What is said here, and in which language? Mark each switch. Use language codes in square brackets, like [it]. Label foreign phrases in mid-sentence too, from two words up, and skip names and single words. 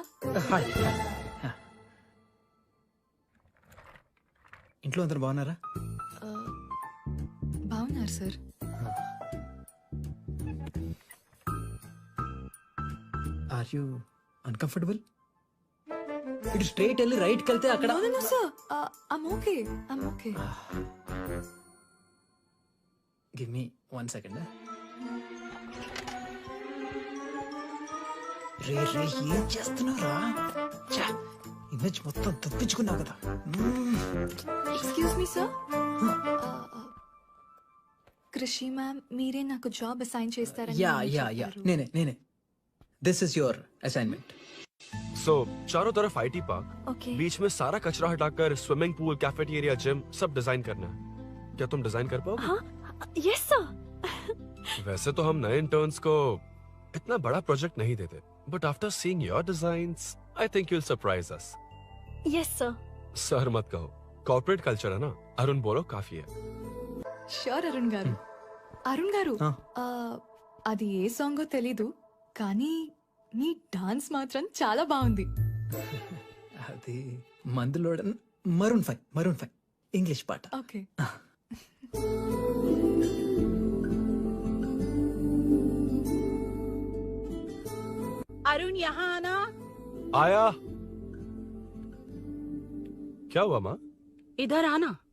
[te] హాయ్. ఇంట్లో అందరు బాగున్నారా? బాగున్నారు సార్. [en] are you uncomfortable? [te] ఇటు స్ట్రైట్ వెళ్ళి రైట్కి వెళ్తే అక్కడ. [en] No, sir. I'm okay. I'm okay. give me 1 second. [te] రే ఏం చేస్తున్నారా? ఇమేజ్ మొత్తం తప్పించుకున్నావు కదా. [en] Excuse me, [te] sir. కృషి మ్యామ్ మీరే నాకు [en] job assign [te] చేస్తారని యా నేనే. [en] this is your assignment. [hi] So चारों तरफ [en] IT park, Okay. [hi] बीच में सारा कचरा हटाकर [en] swimming pool, cafeteria, gym [hi] सब डिजाइन करना है। क्या तुम डिजाइन कर पाओगे? [en] हाँ, yes sir. [hi] वैसे तो हम नए इंटर्न्स को इतना बड़ा प्रोजेक्ट नहीं देते, [en] but after seeing your designs I think you will surprise us. yes sir. [hi] सर मत कहो, [en] corporate culture [hi] है ना। अरुण बोलो काफी है। [te] షూర్ అరుణ్ గారు. అరుణ్ గారు అది ఏ సాంగో తెలీదు కానీ మీ డాన్స్ మాత్రం చాలా బాగుంది. అది మందులోడన్ Maroon 5 [en] English part. Okay. [hi] अरुण यहाँ आना। आया। क्या हुआ माँ? इधर आना।